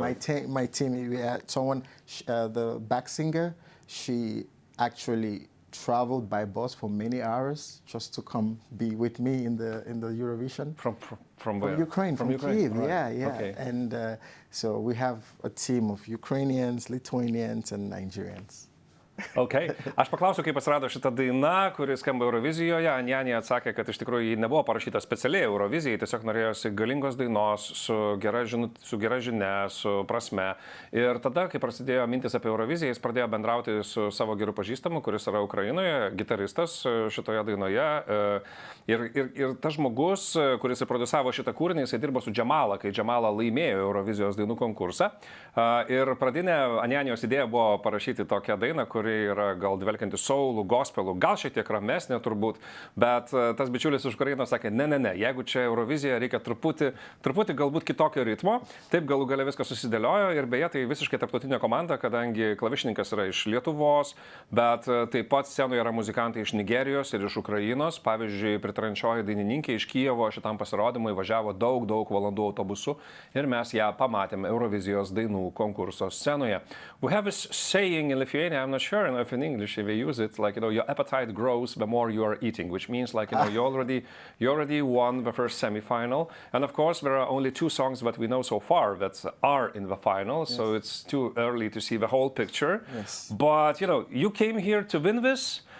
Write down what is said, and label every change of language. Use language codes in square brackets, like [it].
[en] My team, we had someone, the back singer, she actually traveled by bus for many hours just to come be with me in the Eurovision. From where? Ukraine, from Kyiv, right. yeah. Okay. And so we have a team of Ukrainians, Lithuanians, and Nigerians. Okay. [lt] Aš paklausiu, kaip atsirado šita daina, kuri skamba Eurovizijoje. Anyanya atsakė, kad iš tikrųjų ji nebuvo parašyta specialiai Eurovizijai, tiesiog norėjosi galingos dainos su gera žinia, su prasme. Ir tada, kai prasidėjo mintis apie Euroviziją, jis pradėjo bendrauti su savo geru pažįstamu, kuris yra Ukrainoje, gitaristas šitoje dainoje. Ir tas žmogus, kuris įprodusavo šitą kūrinį, jisai dirbo su Jamala, kai Jamala laimėjo Eurovizijos dainų konkursą. Ir pradinė Anyanijos idėja buvo parašyti tokią dainą, kuri yra gal dvelkianti soulų, gospelų, gal šiek tiek ramesnė turbūt, bet tas bičiulis iš Ukrainos sakė, ne, jeigu čia Eurovizija, reikia truputį galbūt kitokio ritmo, taip galų gale viskas susidėliojo ir beje tai visiškai tarptautinė komanda, kadangi klavišininkas yra iš Lietuvos, bet taip pat scenoje yra muzikantai iš Nigerijos ir iš Ukrainos, pavyzdžiui, pritrančioji dainininkė iš Kijevo šitam pasirodymui važiavo daug valandų autobusu ir mes ją pamatėme Eurovizijos dainų konkurso scenoje. [en] We have a saying in Lithuania, I'm not sure if in English if they use it, like, your appetite grows the more you are eating, which means like, you already won the first semi-final. And of course, there are only 2 songs that we know so far that are in the final. Yes. So it's too early to see the whole picture. Yes. But, you came here to win this.